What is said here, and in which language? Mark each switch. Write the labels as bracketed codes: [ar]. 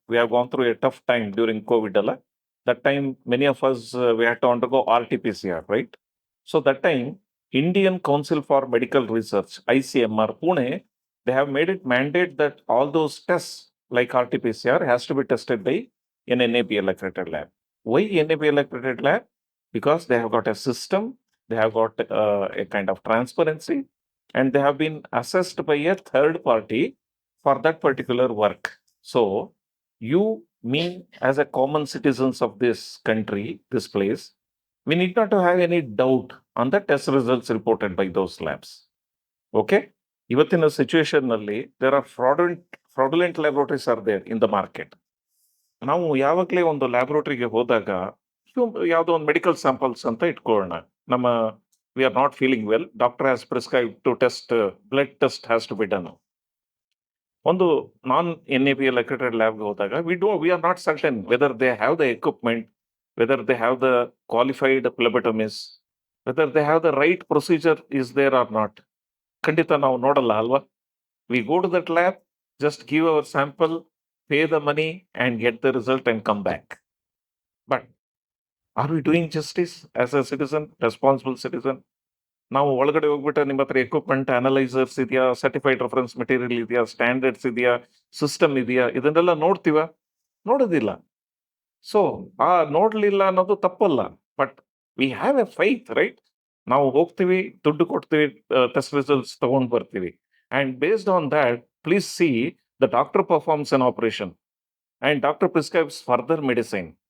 [en] We have gone through a tough time during Covid ಅಲ್ಲ. That time many of us we had to undergo RT-PCR, right? So that time, Indian Council for Medical Research, ICMR, Pune, they have made it mandate that all those tests like RT-PCR has to be tested by an NABL accredited lab. Why NABL accredited lab? Because they have got a system, they have got a kind of transparency, and they have been assessed by a third party for that particular work. So you, me, as a common citizens of this country, this place, we need not to have any doubt on the test results reported by those labs. Okay? [kn] ಇವತ್ತಿನ situation ನಲ್ಲಿ [en] There are fraudulent laboratories are there in the market. [kn] ನಾವು ಯಾವಾಗಲೇ ಒಂದು ಲ್ಯಾಬೋರೇಟರಿಗೆ ಹೋದಾಗ ಯಾವುದೋ ಒಂದು medical samples ಅಂತ ಇಟ್ಕೊಳ್ಳೋಣ. [en] ನಮ್ಮ we are not feeling well, doctor has prescribe to test, blood test has to be done. [kn] ಒಂದು ನಾನ್ NABL accredited ಲ್ಯಾಬ್ಗೆ ಹೋದಾಗ [en] We are not certain whether they have the equipment, whether they have the qualified phlebotomist, whether they have the right procedure is there or not. [kn] ಖಂಡಿತ ನಾವು ನೋಡಲ್ಲ ಅಲ್ವಾ? [en] We go to that lab, just give our sample, pay the money and get the result and come back. But are we doing justice as a citizen, responsible citizen? [kn] ನಾವು ಒಳಗಡೆ ಹೋಗ್ಬಿಟ್ಟು ನಿಮ್ಮ ಹತ್ರ equipment, ಅನಲೈಸರ್ಸ್ ಇದೆಯಾ, ಸರ್ಟಿಫೈಡ್ ರೆಫರೆನ್ಸ್ ಮೆಟೀರಿಯಲ್ ಇದೆಯಾ, standards ಇದೆಯಾ, system ಇದೆಯಾ, ಇದನ್ನೆಲ್ಲ ನೋಡ್ತೀವ? ನೋಡೋದಿಲ್ಲ. ಸೊ ಆ ನೋಡ್ಲಿಲ್ಲ ಅನ್ನೋದು ತಪ್ಪಲ್ಲ, [en] But we have a faith, right? [kn] ನಾವು ಹೋಗ್ತೀವಿ, ದುಡ್ಡು ಕೊಡ್ತೀವಿ, ಟೆಸ್ಟ್ ರಿಸಲ್ಟ್ಸ್ ತಗೊಂಡ್ ಬರ್ತೀವಿ, [en] And based on that please see the doctor performs an operation and doctor prescribes further medicine.